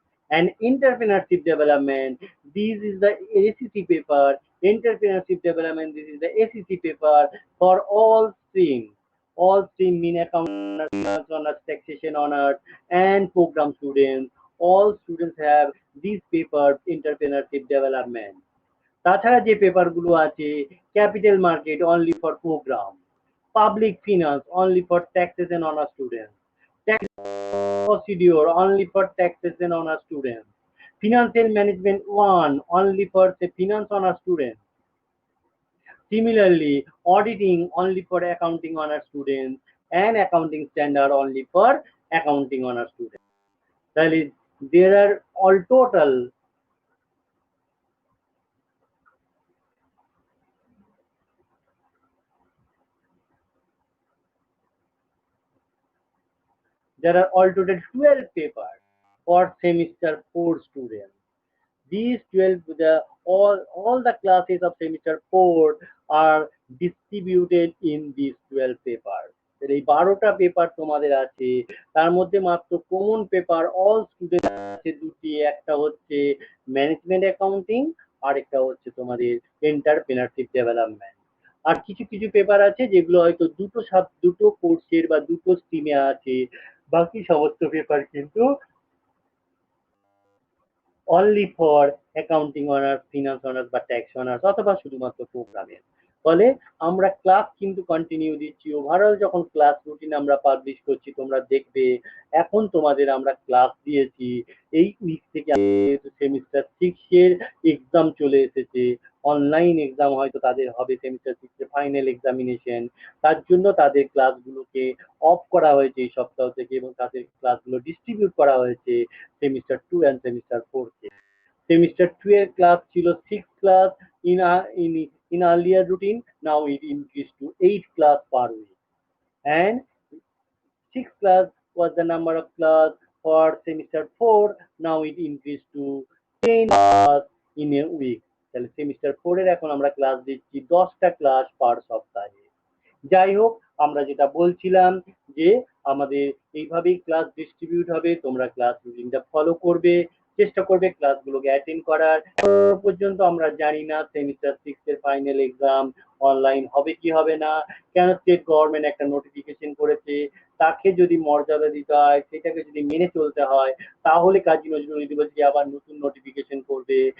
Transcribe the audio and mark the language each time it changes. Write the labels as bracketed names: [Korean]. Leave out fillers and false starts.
[English] And entrepreneurship development, this is the ACC paper. Entrepreneurship development, this is the ACC paper for all streams. All stream mean account honors, taxation honors, and program students. All students have these papers, entrepreneurship development. [Bangla] তাছাড়া যে পেপারগুলো আছে, [English] Capital market only for programme, public finance only for taxation honours student, tax procedure only for taxation honor students, financial management 1 only for the finance honor students. Similarly, auditing only for accounting honor students and accounting standard only for accounting honor students. That is, there are all total there are all total 12 papers for semester 4 students. These 12, all the classes of semester 4 are distributed in these 12 papers. [Bangla] এই 12টা paper তোমাদের আছে, তার মধ্যে মাত্র common paper all student আছে দুটি, একটা হচ্ছে ম্যানেজমেন্ট অ্যাকাউন্টিং, আর একটা হচ্ছে তোমাদের এন্টারপ্রেনারশিপ ডেভেলপমেন্ট। আর কিছু কিছু পেপার আছে যেগুলো হয়তো দুটো কোর্সের বা দুটো স্ট্রিমে আছে, বাকি সমস্ত পেপার কিন্তু only for accounting honours, finance honours বা ট্যাক্স অনার্স, অথবা শুধুমাত্র প্রোগ্রামের। ফলে আমরা ক্লাস কিন্তু কন্টিনিউ দিচ্ছি। ওভারঅল যখন ক্লাস রুটিন আমরা পাবলিশ করছি, তোমরা দেখবে এখন তোমাদের আমরা ক্লাস দিয়েছি। এই উইক থেকে সেমিস্টার 6 এর এক্সাম চলে এসেছে, অনলাইন এক্সাম হয়তো তাদের হবে সেমিস্টার 6 এর ফাইনাল এক্সামিনেশন। তার জন্য তাদের ক্লাসগুলোকে অফ করা হয়েছে এই সপ্তাহ থেকে, এবং তাদের ক্লাসগুলো ডিস্ট্রিবিউট করা হয়েছে semester 2 and semester 4 K. [English] Semester 12 class [Bangla] ছিল [English] 6 class in earlier routine. Now it increased to 8 class per week. And 6 class was the number of class for semester 4. Now it increased to 10 class in a week. [Bangla] তাহলে semester 4 এর এখন আমরা class দিচ্ছি 10টা class পার সপ্তাহে। যাই হোক, আমরা যেটা বলছিলাম যে আমাদের এইভাবেই ক্লাস ডিস্ট্রিবিউট হবে, তোমরা ক্লাস রুটিনটা ফলো করবে, চেষ্টা করবে ক্লাসগুলোকে অ্যাটেন্ড করার। পর্যন্ত আমরা জানি না সেমিস্টার 6 এর ফাইনাল এক্সাম অনলাইন হবে কি হবে না, কেন স্টেট গভর্নমেন্ট একটা নোটিফিকেশন করেছে, তাকে যদি মর্যাদা দিতে হয়, সেটাকে যদি মেনে চলতে হয়, তাহলে কাজী নজরুল ইউনিভার্সিটি আবার নতুন নোটিফিকেশন করবে।